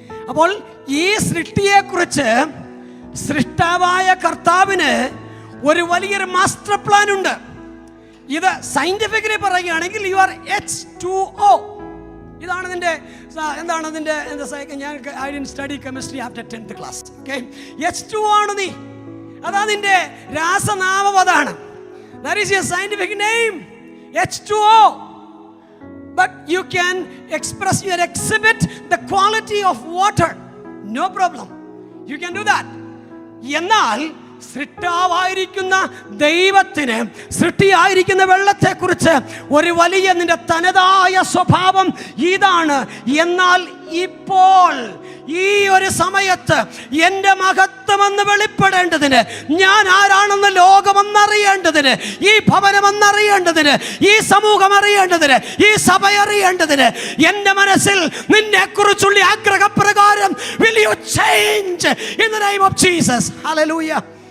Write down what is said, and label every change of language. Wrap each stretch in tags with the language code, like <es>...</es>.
<ml>അപ്പോൾ ഈ സൃഷ്ടിയെക്കുറിച്ച് സൃഷ്ടാവായ കർത്താവിന് ഒരു വലിയൊരു മാസ്റ്റർ പ്ലാൻ ഉണ്ട്. ഇത് സയന്റിഫിക്കലി പറയുകയാണെങ്കിൽ</ml> <en>You are H2O.</en> <ml>ഇതാണ് നിന്റെ എന്താണ് നിന്റെ ഞാൻ</ml> <en>I didn't study chemistry after 10th class.</en> <ml>Okay, H2O ആണ് നീ. അതാ നിന്റെ രാസനാമം, അതാണ്.</ml> <en>That is your scientific name, H2O. But you can express, you exhibit the quality of water, no problem, you can do that.</en> <ml>എന്നാൽ സൃഷ്ടാവായിരിക്കുന്ന ദൈവത്തിന് സൃഷ്ടിയായിരിക്കുന്ന വെള്ളത്തെക്കുറിച്ച് ഒരു വലിയ നിന്റെ തനതായ സ്വഭാവം ഇതാണ്. എന്നാൽ ഇപ്പോൾ ഈ ഒരു സമയത്ത് എൻ്റെ മഹത്വമെന്ന് വെളിപ്പെടേണ്ടതിന്, ഞാൻ ആരാണെന്ന് ലോകമെന്നറിയേണ്ടതിന്, ഈ ഭവനമെന്നറിയേണ്ടതിന്, ഈ സമൂഹം അറിയേണ്ടതിന്, ഈ സഭ അറിയേണ്ടതിന്, എൻ്റെ മനസ്സിൽ നിന്നെക്കുറിച്ചുള്ള ആഗ്രഹപ്രകാരം</ml> <en>will you change in the name of Jesus? Hallelujah.</en>